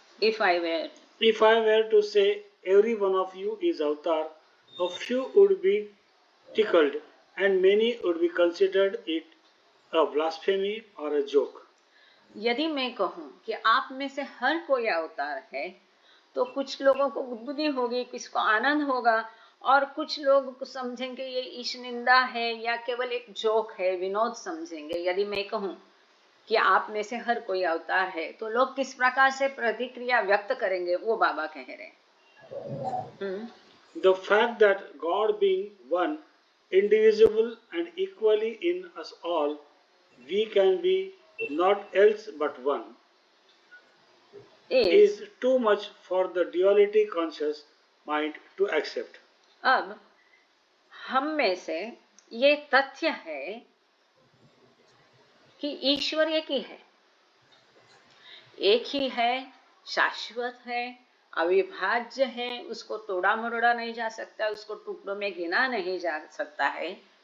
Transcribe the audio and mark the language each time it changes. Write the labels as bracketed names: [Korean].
[English] If I were to say every one of you is avatar, a few would be tickled and many would be considered it a blasphemy or a joke. [Hindi] यदि मैं कहूँ कि आप में से हर कोई अवतार है तो कुछ लोगों को बुद्धि होगी, किसको आनंद होगा, और कुछ लोग समझेंगे ये ईश निंदा है या केवल एक जोक है, विनोद समझेंगे। यदि मैं कहूँ कि आप में से हर कोई अवतार है तो लोग किस प्रकार से प्रतिक्रिया व्यक्त करेंगे, वो बाबा कह रहे हैं। [English] The fact that God being one, indivisible and equally in us all, we can be not else but one, is too much for the duality conscious mind to accept. [Hindi] अब हम में से ये तथ्य है कि ईश्वर एक ही है, शाश्वत है, अविभाज्य है, उसको तोड़ा मरोड़ा नहीं जा सकता, उसको टुकड़ों में गिना नहीं जा सकता है।